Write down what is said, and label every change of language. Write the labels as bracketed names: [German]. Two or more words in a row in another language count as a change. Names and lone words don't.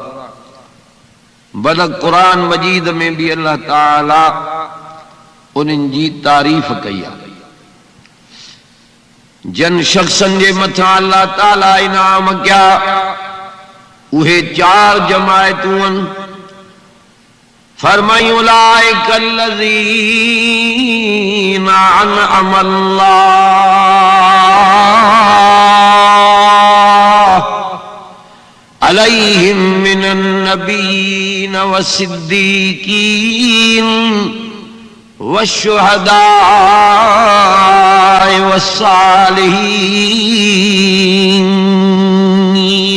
[Sindhi] बल क़ुरान मजीद में भी अल्लाह ताला उन्हनि जी तारीफ़ कई आहे। जन शख्सन जे मथां अल्लाह ताला इनाम कया, उहे चार जमायतूं आहिनि। [Arabic] फरमाई أولئك الذين أنعم الله عليهم من النبيين والصديقين والشهداء والصالحين.